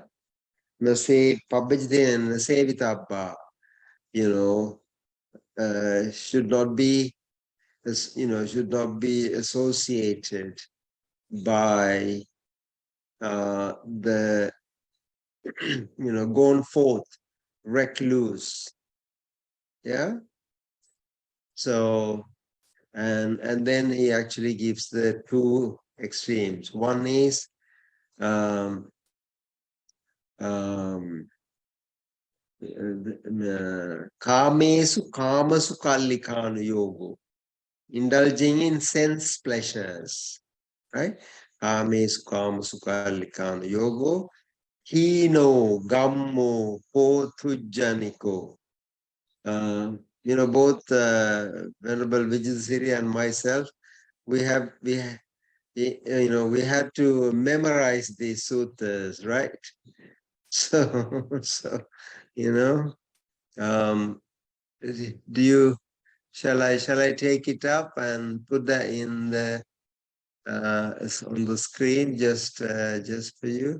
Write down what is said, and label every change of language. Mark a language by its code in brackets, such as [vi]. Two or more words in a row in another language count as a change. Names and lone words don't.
[pi] Pabbajitena nasevitabba, [en] should not be associated by the gone forth recluse. Yeah. So and then he actually gives the two extremes. One is [pi] kamesu kamasu kallikanu yogo, [en] indulging in sense pleasures, right? [pi] Kamesu kamasu kallikanu yogo, hino gammo potujjaniko. [en] Both Venerable Vijayasiri and myself, we had to memorize these suttas, right? So shall I take it up and put that in the on the screen just for you?